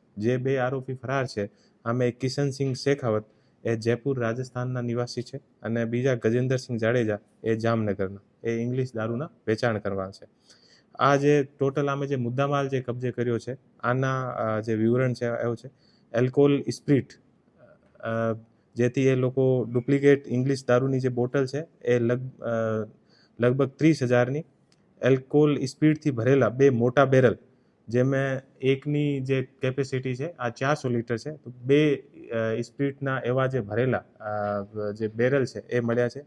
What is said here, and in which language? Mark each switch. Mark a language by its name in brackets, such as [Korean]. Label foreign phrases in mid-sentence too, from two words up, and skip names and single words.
[Gujarati] જે 2 આરોપી ફરાર છે આમે કિશન સિંહ શેખાવત એ જયપુર રાજસ્થાનના નિવાસી છે અને બીજા ગજેન્દ્ર સિંહ જાડેજા એ જામનગરના એ ઇંગ્લિશ દારૂના વેચાણ કરવા છે। આ જે ટોટલ આમે જે મુદ્દામાલ જે કબ્જે કર્યો છે આના જે વિવરણ છે એવો છે [English] alcohol spirit [Gujarati] જેથી એ લોકો [English] duplicate English [Gujarati] દારૂની જે બોટલ છે એ લગભગ 30,000 ની [English] alcohol speed [Gujarati] થી ભરેલા 2 મોટા બેરલ જેમેં એકની જે કેપેસિટી છે આ 400 લીટર છે તો 2 સ્પીડના એવા જે ભરેલા જે બેરલ છે એ મળ્યા છે।